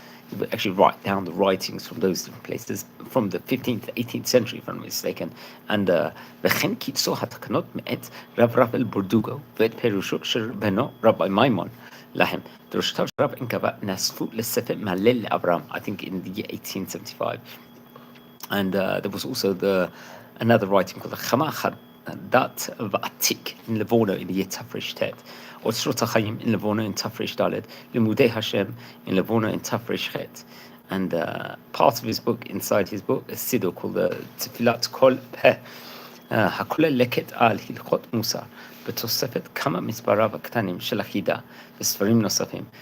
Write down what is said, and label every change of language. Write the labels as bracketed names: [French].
[English] He would actually write down the writings from those different places from the 15th to 18th century, if I'm not mistaken. [Hebrew] And וכן קיצור התקנות מאת רב רפאל בורדוגו ואת פירושו של בנו רבי מימון להם. דרשותיו של רב אנקבא נאספו לספר מלא לאברהם, [English] I think in the year 1875. And there was also another writing called the Chama Dat Va'atik in Livorno in the year Tafresh Tet, or Srot HaChaim in Livorno in Tafresh Dalet, Limudei Hashem in Livorno in Tafresh Chet. And part of his book, inside his book, a siddur called the Tfilat Kol Peh, [Hebrew] הכולל לקט על הלכות מוסר, בתוספת כמה מספריו הקטנים של החידה וספרים נוספים.